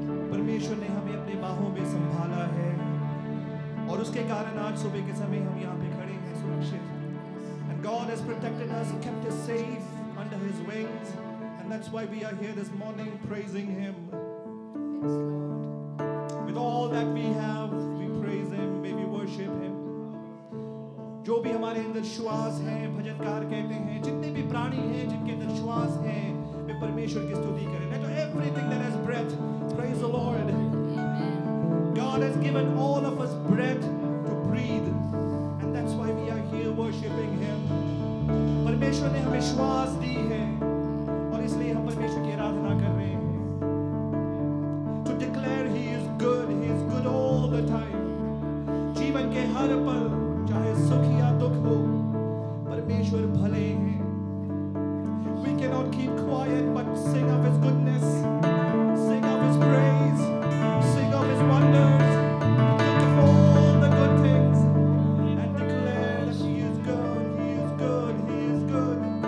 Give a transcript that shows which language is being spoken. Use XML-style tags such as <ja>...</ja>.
<hi>परमेश्वर ने हमें अपनी बाहों में संभाला है और उसके कारण आज सुबह के समय हम यहाँ पे खड़े हैं सुरक्षित.</hi> <en>And God has protected us, kept us safe under His wings, and that's why we are here this morning praising Him. With all that we have, we praise Him, may we worship Him.</en> <hi>जो भी हमारे अंदर श्वास है, भजनकार कहते हैं, जितने भी प्राणी हैं जिनके अंदर श्वास है, वे परमेश्वर की स्तुति करें.</hi> <en>Let everything that has breath praise the Lord. God has given all of us breath to breathe, and that's why we are here worshiping Him.</en> <hi>परमेश्वर ने हमें श्वास दी है और इसलिए हम परमेश्वर की आराधना कर रहे हैं.</hi> <en>To declare He is good all the time.</en> <hi>जीवन के हर पल, चाहे सुख या दुख हो, परमेश्वर भले हैं.</hi> <en>We cannot keep quiet but sing of His goodness, sing of His praise, sing of His wonders, think of all the good things and declare that He is good, He is good, He is good.</en>